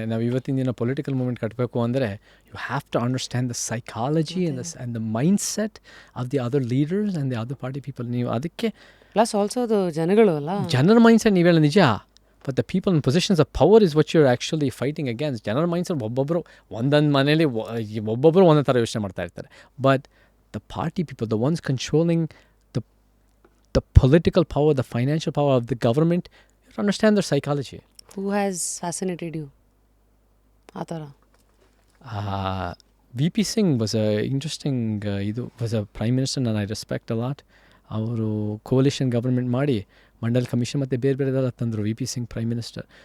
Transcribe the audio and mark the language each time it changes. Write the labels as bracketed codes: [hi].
[kn] ನಾವು ಇವತ್ತಿನ ದಿನ ಪೊಲಿಟಿಕಲ್ ಮೂವ್ಮೆಂಟ್ ಕಟ್ಟಬೇಕು ಅಂದರೆ [en] You have to understand the psychology and the mindset of the other leaders and the other party people. [kn] ನೀವು ಅದಕ್ಕೆ ಪ್ಲಸ್ ಆಲ್ಸೋ ಅದು ಜನಗಳು ಅಲ್ಲ, ಜನರ ಮೈಂಡ್ ಸೆಟ್ ನೀವೆಲ್ಲ ನಿಜ. [en] But the people in positions of power is what you are actually fighting against. [kn] ಜನರ mind set ಒಬ್ಬೊಬ್ಬರು ಒಂದೊಂದು ಮನೇಲಿ ಒಬ್ಬೊಬ್ಬರು ಒಂದೊಂದು ಥರ ಯೋಚನೆ ಮಾಡ್ತಾ ಇರ್ತಾರೆ. [en] But the party people, the ones controlling the political power, the financial power of the government, you have to understand their psychology. Who has fascinated you? [kn] ಆ ಥರ [en] VP Singh was a interesting, was a prime minister and I respect a lot. [kn] ಅವರು coalition government ಮಾಡಿ Mandal commission ಮತ್ತು ಬೇರೆ ಬೇರೆದೆಲ್ಲ ತಂದರು. VP Singh prime minister.